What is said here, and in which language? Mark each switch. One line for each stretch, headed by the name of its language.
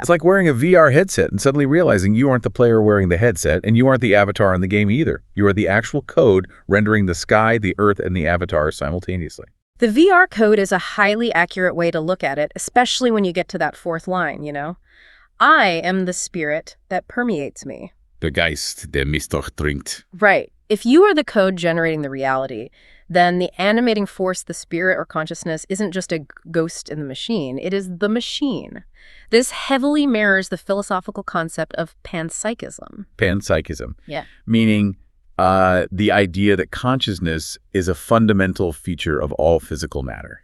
English: It's like wearing a VR headset and suddenly realizing you aren't the player wearing the headset, and you aren't the avatar in the game either. You are the actual code rendering the sky, the earth, and the avatar simultaneously. The VR code is a highly accurate way to look at it, especially when you get to that 4th line, I am the spirit that permeates me.
German: Der Geist, der mich durchdringt.
English: Right. If you are the code generating the reality, then the animating force, the spirit or consciousness, isn't just a ghost in the machine. It is the machine. This heavily mirrors the philosophical concept of panpsychism. Panpsychism. Yeah. Meaning the idea that consciousness is a fundamental feature of all physical matter.